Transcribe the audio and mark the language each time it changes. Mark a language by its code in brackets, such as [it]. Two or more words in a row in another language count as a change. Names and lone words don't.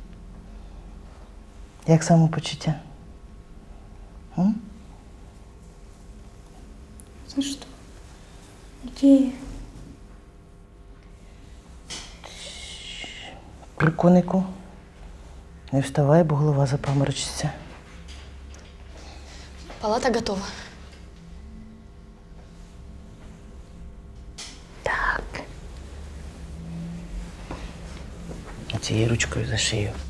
[uk] Як самопочуття? [ru] Ты что? Где? [uk] При конику. Не вставай, бо голова запаморочиться. Палата готова. Так. Цією ручкою за шию.